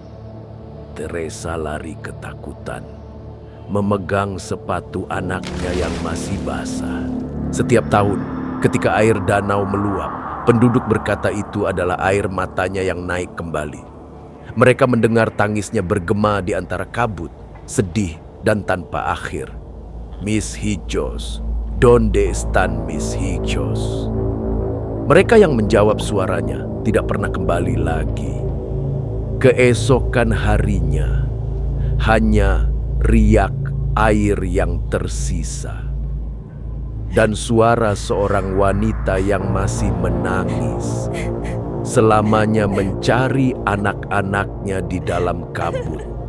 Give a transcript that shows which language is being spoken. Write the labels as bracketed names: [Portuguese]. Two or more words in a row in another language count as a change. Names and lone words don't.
[Indonesian] Teresa lari ketakutan, memegang sepatu anaknya yang masih basah. Setiap tahun, ketika air danau meluap, penduduk berkata itu adalah air matanya yang naik kembali. Mereka mendengar tangisnya bergema di antara kabut, sedih dan tanpa akhir. [Spanish] "Mis hijos, donde están mis hijos?" [Indonesian] Mereka yang menjawab suaranya tidak pernah kembali lagi. Keesokan harinya, hanya riak air yang tersisa dan suara seorang wanita yang masih menangis, selamanya mencari anak-anaknya di dalam kabut.